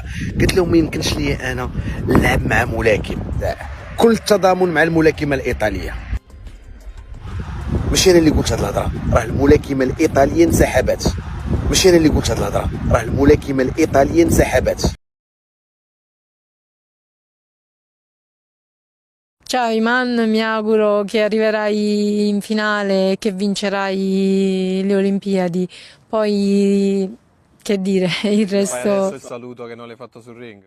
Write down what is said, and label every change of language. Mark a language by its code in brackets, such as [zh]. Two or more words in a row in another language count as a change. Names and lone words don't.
[ar] قلت لهم ما يمكنش لي انا نلعب مع ملاكم، لا، كل التضامن مع الملاكمه الايطاليه. ماشي انا اللي قلت هاد الهضره، راه الملاكمه الايطاليه انسحبت. ماشي انا اللي قلت هاد الهضره، راه الملاكمه الايطاليه انسحبت. [it] Ciao Iman, mi auguro che arriverai in finale e che vincerai le Olimpiadi. Poi, che dire, il Fai adesso resto... il saluto che non l'hai fatto sul ring.